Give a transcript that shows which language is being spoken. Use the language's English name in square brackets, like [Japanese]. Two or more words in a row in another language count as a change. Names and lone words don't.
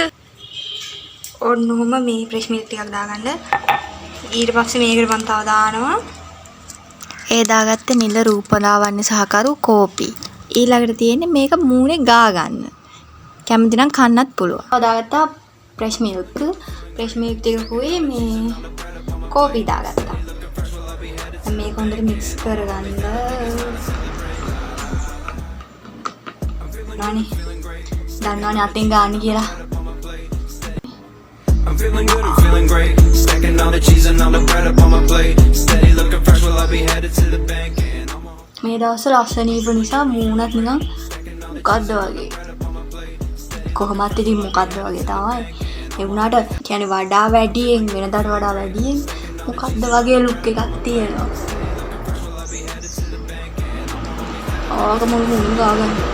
[Sinhala] ඔන්නෝම මේ [English] fresh milk [Sinhala] ටිකක් දාගන්න. ඊට පස්සේ මේකට මම තව දානවා. ඒ දාගත්තේ නිල රූපලාවන්‍ය සහකරු කෝපි. ඊළඟට තියෙන්නේ මේක මූණේ ගා ගන්න. කැමති නම් කන්නත් පුළුවන්. හදාගත්තා [English] fresh milk. fresh milk [Sinhala] ටිකකුයි මේ කෝපි දාගත්තා. දැන් මේක හොඳට mix කරගන්න. දන්නවනේ අතින් ගන්න කියලා. [English] I'm feeling good, I'm feeling great. Stacking all the cheese and all the bread up on my plate. Steady looking fresh, will I be headed to the bank? And I'm on [Sinhala] මේ දවස්වල අසනීප නිසා මූණත් නිකන් මොකද්ද වගේ. කොහොමත් ඉතින් මොකද්ද වගේ තමයි. ඒ වුණාට කියන්නේ වඩා වැඩියෙන් වෙනදාට වඩා වැඩියෙන් මොකද්ද වගේ ලුක් එකක් තියෙනවා. ආගම මුණු ගාගන්න.